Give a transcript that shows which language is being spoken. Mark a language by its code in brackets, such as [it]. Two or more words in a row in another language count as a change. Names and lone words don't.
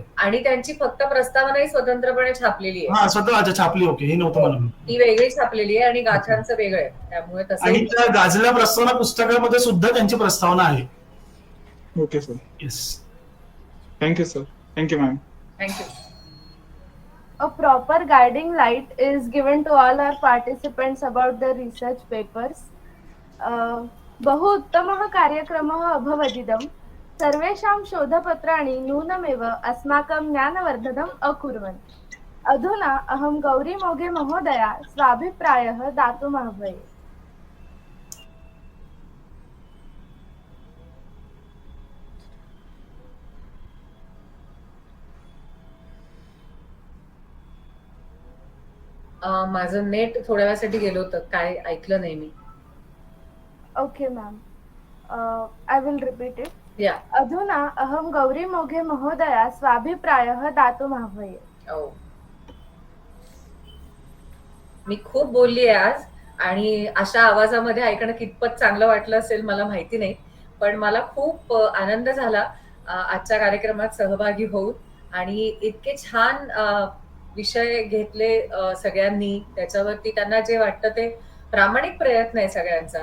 [mr] आणि त्यांची फक्त प्रस्तावनाही स्वतंत्रपणे छापलेली आहे. हा, स्वतः छापली. ओके, हे नव्हतं मला. ती वेगळी छापलेली आहे आणि गाथांचं वेगळं आहे, त्यामुळे आणि तसं. त्या गाजल्या प्रस्तावना पुस्तकामध्ये सुद्धा त्यांची प्रस्तावना आहे. ओके सर. येस. थँक्यू सर. थँक्यू मॅम. थँक्यू. [en] A proper guiding light is given to all our participants about the research papers. [sa] बहु उत्तमः कार्यक्रमः अभवदिदं. सर्वेषां शोधपत्राणि नूनमेव अस्माकं ज्ञानवर्धनम् अकुर्वन्. अधुना अहं गौरी मोघे महोदया स्वाभिप्रायः दातुमाह्वये. [mr] माझं नेट थोड्या वेळासाठी गेलं होतं, काय ऐकलं नाही मी. [en] Okay ma'am, I will repeat it. [mr] या. [sa] अधुना अहं गौरी मोघे महोदया स्वाभिप्रायः दातुमाह्वये. [mr] मी खूप बोलली आहे आज, आणि अशा आवाजामध्ये ऐकणं कितपत चांगलं वाटलं असेल मला माहिती नाही, पण मला खूप आनंद झाला आजच्या कार्यक्रमात सहभागी होऊन. आणि इतके छान विषय घेतले सगळ्यांनी, त्याच्यावरती त्यांना जे वाटतं ते प्रामाणिक प्रयत्न आहे सगळ्यांचा.